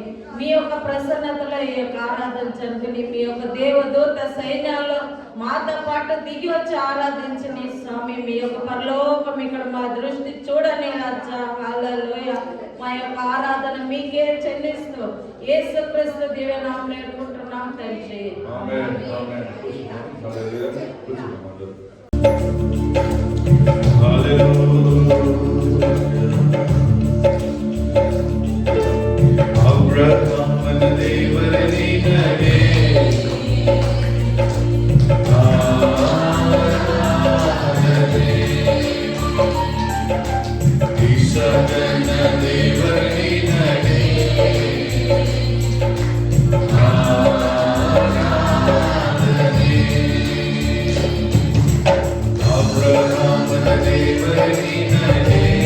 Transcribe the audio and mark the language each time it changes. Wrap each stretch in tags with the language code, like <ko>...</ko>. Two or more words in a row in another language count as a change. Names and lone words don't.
<te>మీ యొక్క ప్రసన్నతలో ఈ యొక్క ఆరాధన జరుగుని, మీ యొక్క దేవదూత సైన్యాలు మాతో పాటు దిగి వచ్చి ఆరాధించని స్వామి. మీ యొక్క పరలోకం ఇక్కడ మా దృష్టి చూడని రాజా. హల్లెలూయా. మా యొక్క ఆరాధన మీకే చెల్లిస్తూ యేసుక్రీస్తు దివ్య నామములో వేడుకుంటున్నాం తండ్రి. ఆమేన్. ఆమేన్.</te> <kn>ಅಬ್ರಹಾಮನ ದೇವರ ನೀನೇ, ಇಸಾಕನ ದೇವರ ನೀನೇ, ಅಬ್ರಹಾಮನ ದೇವರ ನೀನೇ,</kn>